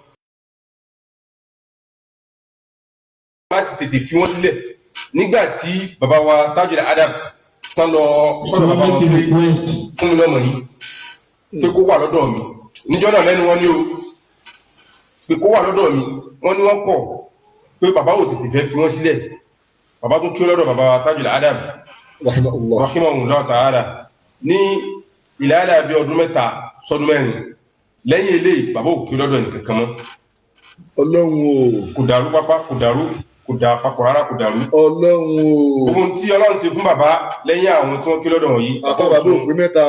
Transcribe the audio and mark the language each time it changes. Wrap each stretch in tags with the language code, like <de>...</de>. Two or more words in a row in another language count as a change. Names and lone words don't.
<yo>láti tètè fi wọ́n sílẹ̀ nígbà tí bàbá wa Tajul Adab tán lọ sọ́dọ̀ bàbá wọn pé fún mi lọ́mọ yìí pé kó wà lọ́dọ̀ mi níjọ́ náà lẹ́nu wọn ní o pé kó wà lọ́dọ̀ mi wọ́n ní wọ́n kọ̀ pé bàbá ò tètè fẹ́ fi wọ́n sílẹ̀ bàbá tún kí ó lọ́dọ̀ bàbá wa Tajul Adab</yo> <ar>رحمه الله تعالى</ar> <yo>ní ìlàlà bí ọdún 3 sọdún 4 lẹ́yìn eléyìí bàbá ò kí ó lọ́dọ̀ ẹnìkankan mọ́ Ọlọ́run o kò dàrú pápá kò dàrú kò dà papọ̀ rárá kò dàrú. Ọlọ́run o. ohun tí Ọlọ́run ṣe fún bàbá lẹ́yìn àwọn tí wọ́n kí lọ́dọ̀ wọ̀nyí. bàbá òpin mẹ́ta.</yo>